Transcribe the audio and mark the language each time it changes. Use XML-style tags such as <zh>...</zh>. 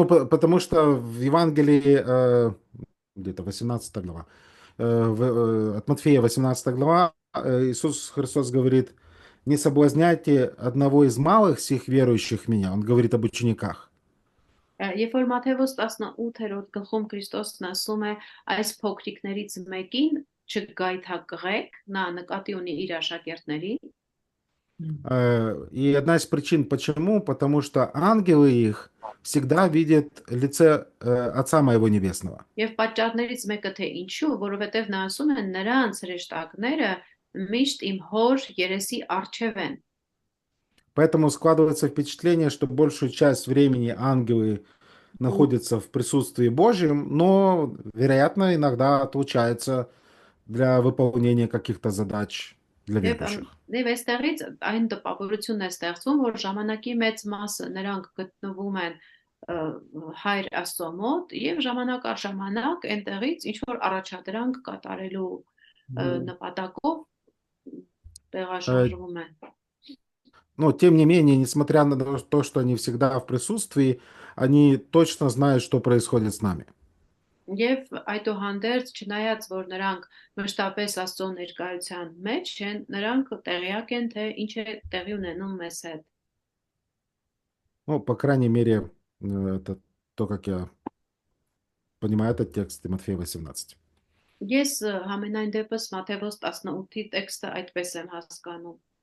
<ru>Потому что в Евангелии где-то 18 глава, от Матфея 18 глава, Иисус Христос говорит: не соблазняйте одного из малых сих верующих в меня. Он говорит об учениках.</ru> <hy>Երբ որ Մատթեոս 18-րդ գլխում Քրիստոսն ասում է այս փոքրիկներից մեկին չգայթակղեք, նա նկատի ունի իր աշակերտներին։</hy> <ru>И одна из причин почему, потому что ангелы их всегда видят лице Отца моего Небесного.</ru> <hy>Եվ պատճառներից մեկը թե ինչու, որովհետև նա ասում է նրանց հրեշտակները միշտ իմ հոր երեսի առջև են։</hy> <ru>Поэтому складывается впечатление, что большую часть времени ангелы находятся в присутствии Божьем, но, вероятно, иногда отлучаются для выполнения каких-то задач для верующих.</ru> <hy>Եվ այստեղից այն տպավորությունն է ստեղծվում, որ ժամանակի մեծ մասը նրանք գտնվում են հայր Աստծո մոտ եւ ժամանակ առ ժամանակ այնտեղից ինչ որ առաջադրանք կատարելու նպատակով տեղաշարժվում են։</hy> <ru>Но, тем не менее, несмотря на то, что они всегда в присутствии, они точно знают, что происходит с нами.</ru> <hy>Եվ այդուհանդերձ, չնայած որ նրանք մշտապես Աստծո ներկայության մեջ են, նրանք տեղյակ են, թե ինչ է տեղի ունենում մեզ հետ։</hy> <ru>Ну, по крайней мере, это то, как я понимаю этот текст Матфея 18.</ru> <hy>Ես համենայն դեպս Մատթեոս 18-ի տեքստը այդպես եմ հասկանում։</hy>